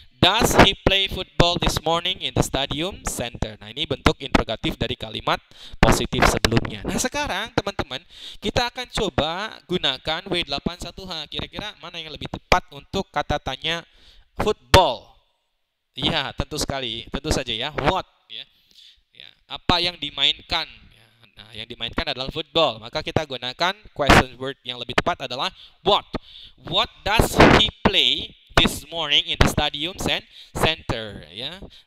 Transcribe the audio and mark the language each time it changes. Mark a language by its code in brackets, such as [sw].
[en] Does he play football this morning in the stadium center? [id] Nah, ini bentuk interrogatif dari kalimat positif sebelumnya. Nah, sekarang teman-teman, kita akan coba gunakan W8 1H. Kira-kira mana yang lebih tepat untuk kata tanya football? Ya, tentu sekali. Tentu saja ya. What? Ya. Ya. Apa yang dimainkan? Ya. Nah, yang dimainkan adalah football. Maka kita gunakan question word yang lebih tepat adalah what. [en] What does he play this morning in the stadium center ya.